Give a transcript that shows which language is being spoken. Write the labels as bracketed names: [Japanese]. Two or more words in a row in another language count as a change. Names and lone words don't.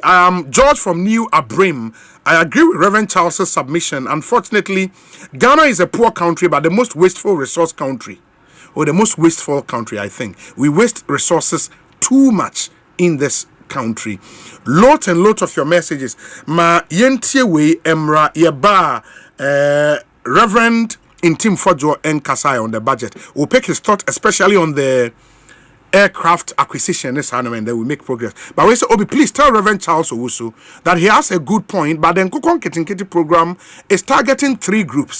[English] I am George from New Abrim. I agree with Reverend Charles' submission. Unfortunately, Ghana is a poor country, but the most wasteful resource country. Or the most wasteful country, I think. We waste resources too much in this country. Lot and lot of your messages. [Akan] Ma yentie we emra yeba Reverend Intim Fojo and Kasai [English] on the budget. We'll pick his thought, especially on the aircraft acquisition and then we make progress. But we say, Obi, please tell Reverend Charles Owusu that he has a good point, but then Kukon Kitinkiti program is targeting 3 groups.